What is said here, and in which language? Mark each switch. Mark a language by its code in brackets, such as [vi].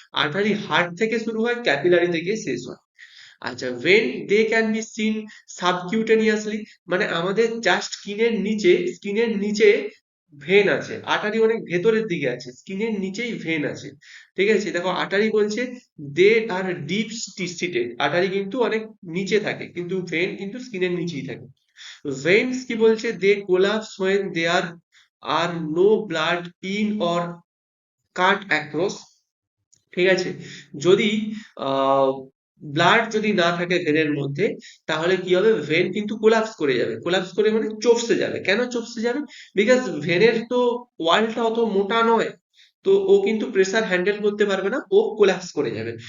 [bn] Artery heart থেকে শুরু হয়, ক্যাপিলারিতে গিয়ে শেষ হয়। আচ্ছা, [en] when they can be seen subcutaneously, [bn] মানে আমাদের জাস্ট স্কিনের নিচে ভেন আছে, আর্টারি অনেক ভেতরের দিকে আছে, স্কিনের নিচেই ভেন আছে। ঠিক আছে, দেখো আর্টারি বলছে [en] they are deep seated, [bn] আর্টারি কিন্তু অনেক নিচে থাকে, কিন্তু ভেন কিন্তু স্কিনের নিচেই থাকে। ভেন্স কি বলছে? [en] They collapse when there are no blood in or cut across। [bn] ঠিক আছে, যদি ব্লাড যদি না থাকে ভেনের মধ্যে, তাহলে কি হবে? ভেন কিন্তু কোলাপস করে যাবে, কোলাপস করে মানে চপসে যাবে। কেন চপসে যাবে? বিকজ ভেনের তো ওয়ালটা অত মোটা নয়, তো ও কিন্তু প্রেসার হ্যান্ডেল করতে পারবে না, ও কোলাপস করে যাবে।